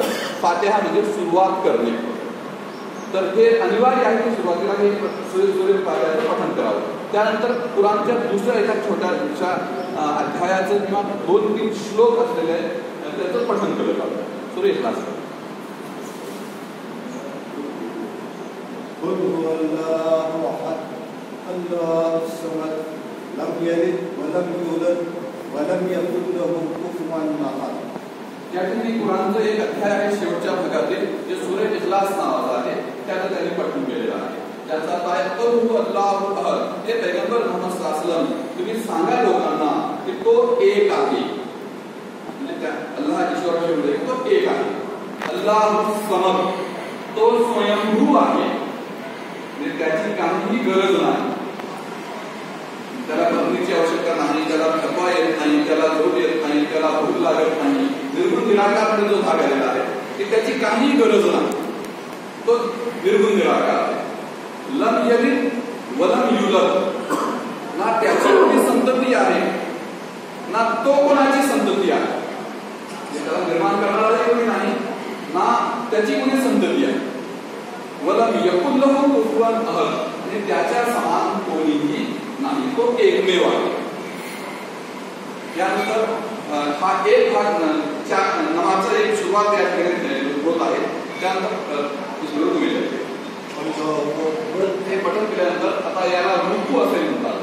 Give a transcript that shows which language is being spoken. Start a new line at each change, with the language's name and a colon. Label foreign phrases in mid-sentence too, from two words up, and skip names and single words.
Marathi: फातिहा म्हणजे सुरुवात करणे. तर हे अनिवार्य आहे की सुरुवातीला हे सूर्य फातिहाचं पठण करावं. त्यानंतर कुराणच्या दुसऱ्या एका छोट्याशा अध्यायाचं किंवा 2-3 श्लोक असलेले त्याचं पठण केलं जातं. सूर्य इखलास.
Arabic: قل هو الله احد الله الصمد لم يلد ولم يولد ولم يكن له كفوا احد.
Marathi: या ठिकाणी कुराणचं एक अध्याय आहे शेवटच्या भागातील जे सूर्य इखलास नावाचा आहे, त्याचं त्यांनी पठण केलेलं आहे. त्याचा काय तो
Arabic: الله أحد,
Marathi: हे पैगंबर मुहम्मद
Arabic: صلى الله عليه وسلم
Marathi: तुम्ही सांगा लोकांना की तो एक आहे. म्हणजे त्या अल्लाह ईश्वराशिवाय तो एक आहे.
Arabic: الله الصمد,
Marathi: तो स्वयंभू आहे, म्हणजे त्याची काहीही गरज नाही. त्याला पत्नीची आवश्यकता नाही, त्याला थकवा येत नाही, त्याला झोप येत नाही, त्याला भूक लागत नाही. निर्गुण निराकार जो भाग आलेला आहे की त्याची काही गरज नाही, तो निर्गुण निराकार आहे.
Arabic: لم يلد ولم يولد,
Marathi: ना त्याची कोणी संतती आहे ना तो कोणाची संतती आहे. त्याला निर्माण करणारा कोणी नाही ना त्याची कोणी संतती आहे.
Arabic: ولم يكن له كفوا أحد,
Marathi: आणि त्याच्या समान कोणीही नाही, तो एकमेव आहे. यानंतर हा एक भाग नमाजचा एक सुरुवात या ठिकाणी होत आहे. त्यानंतर तुम्ही हे पठण केल्यानंतर आता याला रुकू असे म्हणतात.